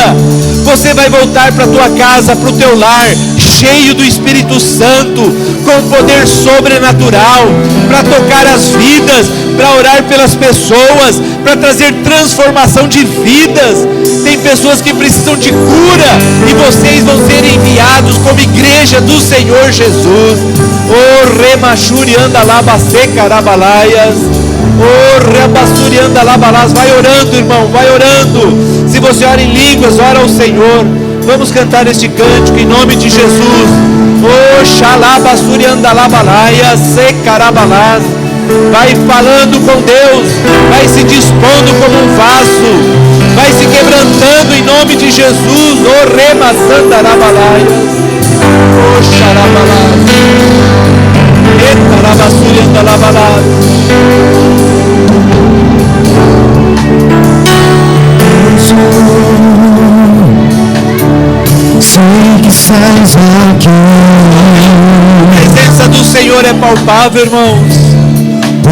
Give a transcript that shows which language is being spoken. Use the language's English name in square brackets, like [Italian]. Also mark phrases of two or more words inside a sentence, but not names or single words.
[Portuguese] Você vai voltar para a tua casa, para o teu lar, cheio do Espírito Santo, com poder sobrenatural, para tocar as vidas, para orar pelas pessoas, para trazer transformação de vidas. Tem pessoas que precisam de cura, e vocês vão ser enviados como igreja do Senhor Jesus. Oh, remachuri andalabasse carabalaias. Oh, rebassuri andalabalas. Vai orando, irmão, vai orando. Se você ora em línguas, ora ao Senhor. Vamos cantar este cântico em nome de Jesus. Oh, xalabassuri andalabalaias, se carabalas. Vai falando com Deus, vai se dispondo como um vaso, vai se quebrantando em nome de Jesus. Oh, remassandarabalaias, oh, xarabalas, etarabassuri andalabalas. Sei que estás aqui. A presença do Senhor é palpável, irmãos.